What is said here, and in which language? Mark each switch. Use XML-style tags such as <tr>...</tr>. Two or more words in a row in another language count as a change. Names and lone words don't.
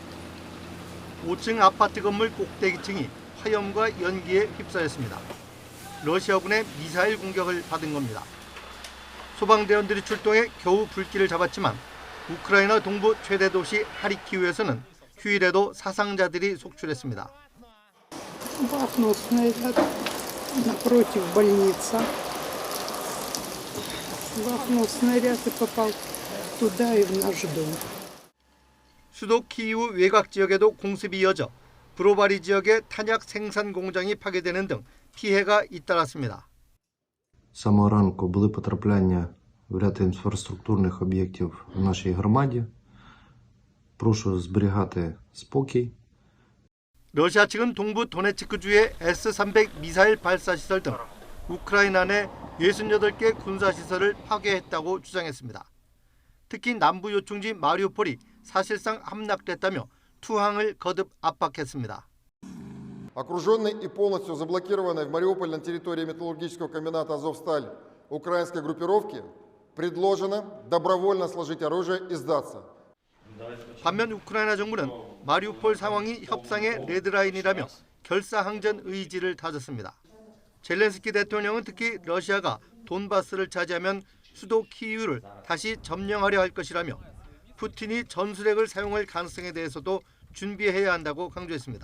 <ko>5층 아파트 건물 꼭대기층이 화염과 연기에 휩싸였습니다. 러시아군의 미사일 공격을 받은 겁니다. 소방대원들이 출동해 겨우 불길을 잡았지만 우크라이나 동부 최대 도시 하리키우에서는 휴일에도 사상자들이 속출했습니다.</ko> <ru>Бахнул снаряд напротив больницы. Бахнул снаряд и попал туда и в наш дом.</ru> <ko>수도 키이우 외곽 지역에도 공습이 이어져 브로바리 지역의 탄약 생산 공장이 파괴되는 등 피해가 잇따랐습니다.</ko> <uk>З самого ранку були потрапляння в ряд інфраструктурних об'єктів в нашій громаді. Прошу зберігати спокій.</uk> <ko>러시아 측은 동부 도네츠크주의 S-300 미사일 발사시설 등 우크라이나 내 68개 군사시설을 파괴했다고 주장했습니다. 특히 남부 요충지 마리우폴이 사실상 함락됐다며 투항을 거듭 압박했습니다.</ko> <ru>Окруженный и полностью заблокированный в Мариуполе на территории металлургического комбината «Азовсталь» украинской группировки предложено добровольно сложить оружие и сдаться.</ru> <ko>반면 우크라이나 정부는 마리우폴 상황이 협상의 레드라인이라며 결사항전 의지를 다졌습니다. 젤렌스키 대통령은 특히 러시아가 돈바스를 차지하면 수도 키이우를 다시 점령하려 할 것이라며 푸틴이 전술핵을 사용할 가능성에 대해서도 준비해야 한다고 강조했습니다.</ko>